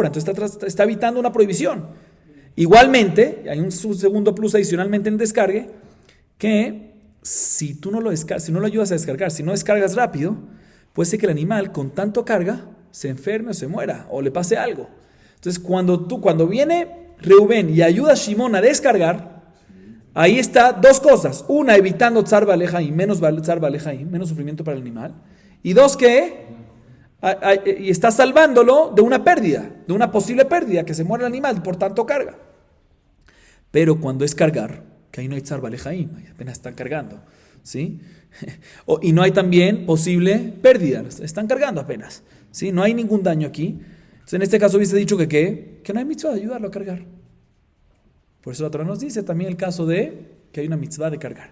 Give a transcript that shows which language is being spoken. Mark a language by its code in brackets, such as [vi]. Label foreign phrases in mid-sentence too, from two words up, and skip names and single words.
[es] Entonces, está evitando una prohibición. Igualmente, hay un segundo plus adicionalmente en el descargue, que si tú no lo ayudas a descargar, si no descargas rápido, puede ser que el animal con tanto carga se enferme o se muera o le pase algo. Entonces, cuando viene Rubén y ayuda a Shimón a descargar, ahí está 2 cosas. Una, evitando [he] צער בעלי חיים, [es] menos [he] צער בעלי חיים, [es] menos sufrimiento para el animal. Y 2, que y está salvándolo de una pérdida, de una posible pérdida, que se muera el animal por tanto carga. Pero cuando es cargar, que ahí no hay [he] צער בעלי חיים, [es] apenas están cargando, ¿sí? Y no hay también posible pérdida, están cargando apenas, ¿sí? No hay ningún daño aquí. Entonces, en este caso hubiese dicho que no hay mitzvah de ayudarlo a cargar. Por eso la Torah nos dice también el caso de que hay una mitzvah de cargar.